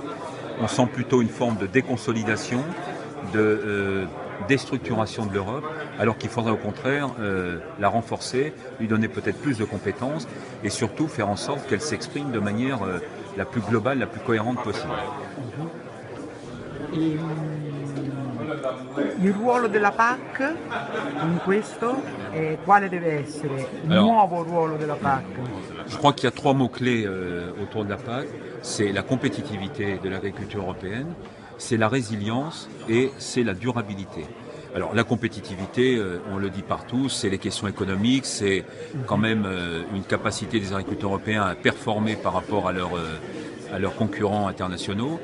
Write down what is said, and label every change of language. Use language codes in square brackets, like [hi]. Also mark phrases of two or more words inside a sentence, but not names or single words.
[fr] On sent plutôt une forme de déconsolidation, de déstructuration de l'Europe, alors qu'il faudrait au contraire la renforcer, lui donner peut-être plus de compétences et surtout faire en sorte qu'elle s'exprime de manière la plus globale, la plus cohérente possible. [it] E, il ruolo della PAC in questo, quale deve essere il [fr] Alors, [it] nuovo ruolo della PAC? [fr] je crois qu'il y a trois mots-clés autour de la PAC. C'est la compétitivité de l'agriculture européenne, c'est la résilience et c'est la durabilité. Alors la compétitivité, on le dit partout, c'est les questions économiques, c'est quand même une capacité des agriculteurs européens à performer par rapport à leurs concurrents internationaux.